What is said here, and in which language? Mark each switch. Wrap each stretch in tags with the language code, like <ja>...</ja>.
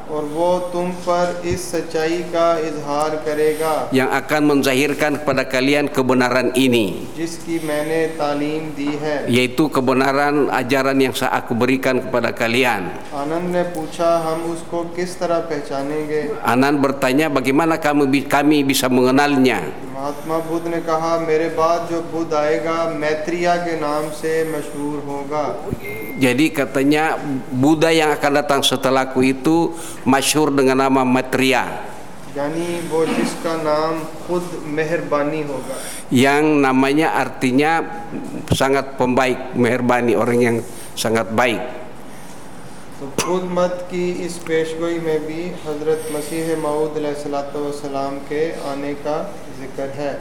<hi>और वो तुम पर इस सच्चाई का इजहार करेगा.</hi> <id>Yang akan menzahirkan kepada kalian kebenaran ini.</id> <hi>जिसकी मैंने तालीम दी है.</hi> <id>Yaitu kebenaran ajaran yang saya aku berikan kepada kalian.</id> <hi>आनंद ने पूछा, हम उसको किस तरह पहचानेंगे?</hi> <id>आनंद bertanya, bagaimana kami bisa mengenalnya?</id> <hi>Mahatma Buddha ने कहा, मेरे बाद जो बुद्ध आएगा मैत्रिया के नाम से मशहूर होगा.</hi> <id>Jadi katanya Buddha yang akan datang setelahku itu masyhur dengan nama Maitreya.</id> <hi>Yani wo jiska naam khud meherbani hoga.</hi> <id>Yang namanya artinya sangat pembaik, meherbani, orang yang sangat baik.</id> <hi>तो खुद मत की इस पेशगोई में भी हजरत मसीह माऊद अलैहिस्सलाम के आने का जिक्र है.</hi>